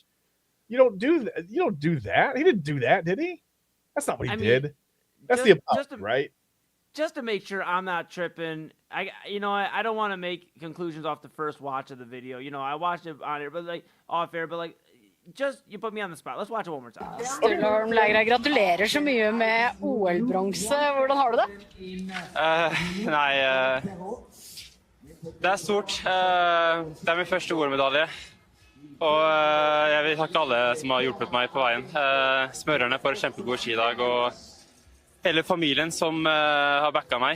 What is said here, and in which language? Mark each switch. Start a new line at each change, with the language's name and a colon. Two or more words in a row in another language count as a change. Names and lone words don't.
English: You don't do that. You don't do that. He didn't do that, did he? That's not what he did. That's the apology, right? Just to make sure I'm not tripping, I don't want to make conclusions off the first watch of the video. I watched it on it, but like off air, but like just you put me on the spot. Let's watch it one more time.
Norwegian: Sturlorm Legra, gratulerer så mye med OL-bronse. Hvordan har du det? Nei, det stort. Det min første OL-medalje. Og jeg vil takke alle som har hjulpet meg på veien. Smørerne for en kjempegod skidag, og hele familien som har backa meg.